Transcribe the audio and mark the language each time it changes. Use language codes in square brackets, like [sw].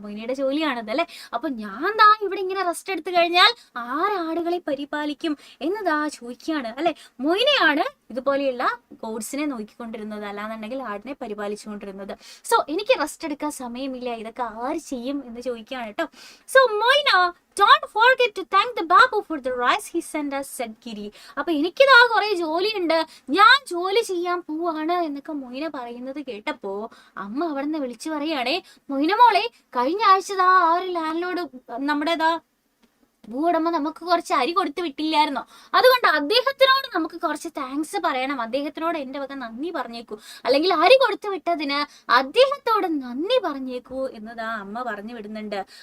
[ml] മൊയ്നയുടെ ജോലിയാണത് അല്ലെ. അപ്പൊ ഞാൻ ഇവിടെ ഇങ്ങനെ റെസ്റ്റ് എടുത്തു കഴിഞ്ഞാൽ ആരാടുകളെ പരിപാലിക്കും എന്നതാ ചോദിക്കുകയാണ് അല്ലെ. മൊയ്നയാണ് ഇതുപോലെയുള്ള ഗോഡ്സിനെ നോക്കിക്കൊണ്ടിരുന്നത്, അല്ലാന്നുണ്ടെങ്കിൽ ആടിനെ പരിപാലിച്ചുകൊണ്ടിരുന്നത്. സോ എനിക്ക് റെസ്റ്റ് എടുക്കാൻ സമയമില്ല, ഇതൊക്കെ ആര് ചെയ്യും എന്ന് ചോദിക്കുകയാണ് കേട്ടോ. [en] So Moyna, don't forget to thank the babu for the rice he sent us, said Giri. [ml] അപ്പൊ എനിക്കിതാ കുറെ ജോലിയുണ്ട്, ഞാൻ ജോലി ചെയ്യാൻ പോവാണ് എന്നൊക്കെ മൊയ്ന പറയുന്നത് കേട്ടപ്പോ അമ്മ അവിടെ നിന്ന് വിളിച്ചു പറയുകയാണേ, മൊയ്ന മോളെ, കഴിഞ്ഞ ആഴ്ച ആ ഒരു ലാൻഡ് ലോഡ് നമ്മുടെ ഭൂവുടമ നമുക്ക് കുറച്ച് അരി കൊടുത്തു വിട്ടില്ലായിരുന്നോ? അതുകൊണ്ട് അദ്ദേഹത്തിനോട് നമുക്ക് കുറച്ച് താങ്ക്സ് പറയണം. അദ്ദേഹത്തിനോട് എൻ്റെ വക നന്ദി പറഞ്ഞേക്കൂ, അല്ലെങ്കിൽ അരി കൊടുത്തു വിട്ടതിന് അദ്ദേഹത്തോട് നന്ദി പറഞ്ഞേക്കൂ എന്നതാ അമ്മ പറഞ്ഞു വിടുന്നുണ്ട്.